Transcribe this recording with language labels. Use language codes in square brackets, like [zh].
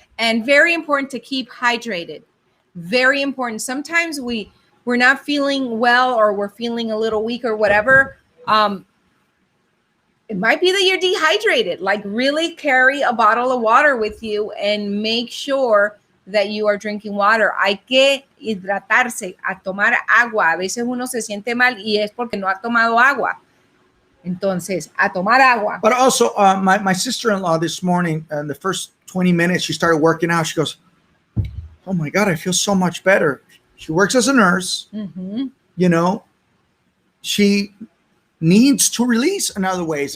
[en] And very important to keep hydrated. Very important. Sometimes we're not feeling well, or we're feeling a little weak or whatever. It might be that you're dehydrated. Like, really carry a bottle of water with you and make sure that you are drinking water. [es] Hay que hidratarse, a tomar agua. A veces uno se siente mal y es porque no ha tomado agua. Entonces, a tomar agua. [en] But also, my sister-in-law this morning, in the first 20 minutes, she started working out. She goes, oh my God, I feel so much better. She works as a nurse. Mm-hmm. You know, she needs to release in other ways.